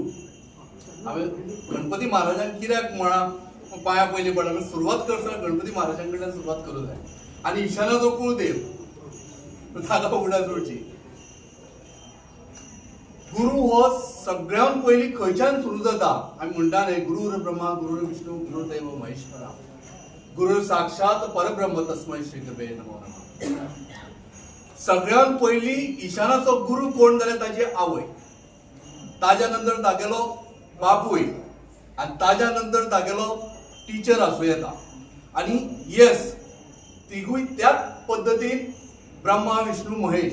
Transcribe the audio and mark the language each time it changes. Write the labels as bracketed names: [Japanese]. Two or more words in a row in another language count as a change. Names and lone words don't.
[Konkani] आमी गणपती महाराजांक कित्याक म्हणा पांयां पयलीं पडटा सुरवात करतना गणपती महाराजां कडल्यान सुरवात करूं जाय. आनी ईशानाचो कुळदेव ताका उगडास जोडची. गुरू हो सगळ्यांत पयलीं खंयच्यान सुरू जाता. आमी म्हणटा न्हय [Sanskrit] गुरुर ब्रह्मा गुरुर विष्णू गुरुर्देव महेश्वरा गुरुर साक्षात परब्रह्म तस्मै श्री गुरवे नमो नमः. [Konkani] सगळ्यांत पयलीं ईशानाचो गुरू कोण जाल्यार ताची आवय. ताज्या नंतर तागेलो बापूय आनी ताज्या नंतर तागेलो टीचर आसूं येता. आनी येस तिगूय त्याच पद्दतीन ब्रह्मा विष्णू महेश.